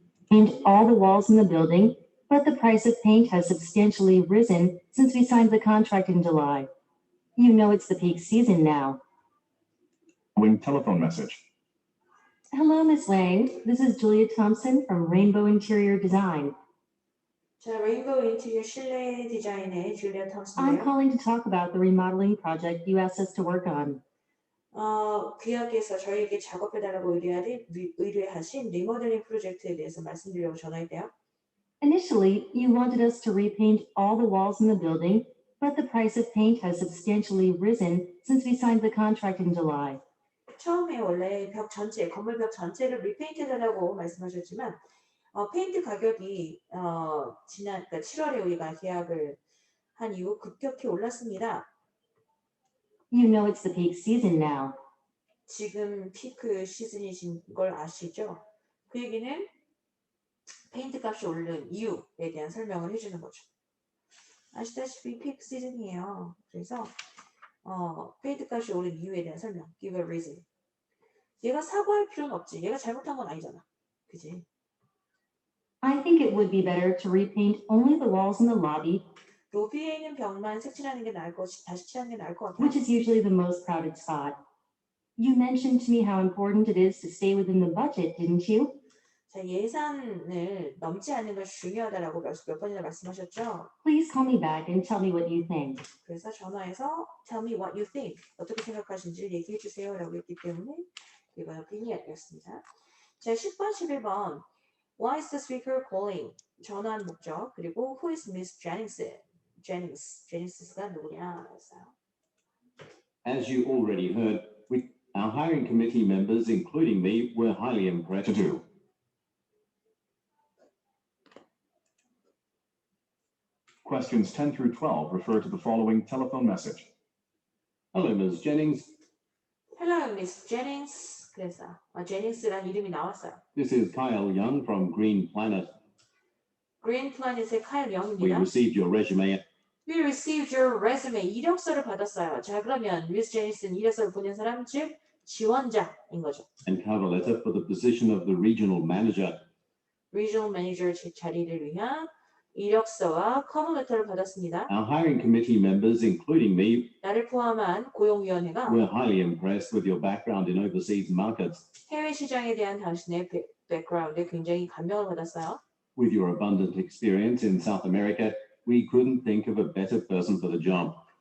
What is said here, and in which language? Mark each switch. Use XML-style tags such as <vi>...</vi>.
<en>Paint all the walls in the building, but the price of paint has substantially risen since we signed the contract in July. You know it's the peak season now. Following telephone message. Hello, Ms. Wang. This is Julia Thompson from Rainbow Interior Design.</en> <ko>자, 레인보우 인테리어 실내 디자인의 줄리아</ko> <en>I'm</en> <ko>탐슨이에요.</ko> <en>calling to talk about the remodeling project you asked us to work on.</en> <ko>귀하께서 저희에게 작업해달라고 의뢰하신 리모델링 프로젝트에 대해서 말씀드리려고 전화했대요.</ko> <en>Initially, you wanted us to repaint all the walls in the building, but the price of paint has substantially risen since we signed the contract in July.</en> <ko>처음에 원래 건물 벽 전체를 리페인트해달라고 말씀하셨지만 페인트 가격이 그러니까 7월에 우리가 계약을 한 이후 급격히 올랐습니다.</ko> <en>You know it's the peak season now.</en> <ko>지금 피크 시즌이신 걸 아시죠? 그 얘기는 페인트 값이 오른 이유에 대한 설명을 해주는 거죠. 아시다시피 피크 시즌이에요. 그래서 페인트 값이 오른 이유에 대한 설명.</ko> <en>Give a reason.</en> <ko>얘가 사과할 필요는 없지. 얘가 잘못한 건 아니잖아. 그지?</ko> <en>I think it would be better to repaint only the walls in the lobby,</en> <ko>로비에 있는 벽만 색칠하는 게 나을 것, 다시 칠하는 게 나을 것 같아.</ko> <en>which is usually the most crowded spot. You mentioned to me how important it is to stay within the budget, didn't you?</en> <ko>자, 예산을 넘지 않는 것이 중요하다라고 몇 번이나 말씀하셨죠?</ko> <en>Please call me back and tell me what you think.</en> <ko>그래서 전화해서</ko> <en>tell me what you think.</en> <ko>어떻게 생각하시는지 얘기해 주세요. 라고 했기 때문에 이번 opinion이었습니다. 자, 10번, 11번.</ko> <en>Why is the speaker calling?</en> <ko>전화한 목적. 그리고</ko> <en>who is Miss Jennings?</en> <ko>Jennings가 누구냐? 했어요.</ko> <en>As you already heard, our hiring committee members, including me, were highly impressed. To do. Questions 10 through 12 refer to the following telephone message. Hello, Ms. Jennings. Hello, Miss Jennings.</en> <ko>그래서 제닝스라는 이름이 나왔어요.</ko> <en>This is Kyle Young from Green Planet.</en> <ko>Green Planet의 카일</ko> <en>We</en> <ko>영입니다.</ko> <en>received your resume We received your resume.</en> <ko>이력서를 받았어요. 자, 그러면 Miss Jennings은 이력서를 보낸 사람, 즉 지원자인 거죠.</ko> <en>and cover letter for the position of the regional manager.</en> <ko>Regional Manager 자리를 위한 이력서와 커버 레터를 받았습니다.</ko> <en>Our hiring committee members, including me,</en> <ko>나를 포함한 고용위원회가</ko> <en>were highly impressed with your background in overseas markets.</en> <ko>해외 시장에 대한 당신의 백그라운드에 굉장히 감명을 받았어요.</ko> <en>With your abundant experience in South America, we couldn't think of a better person for the job.</en>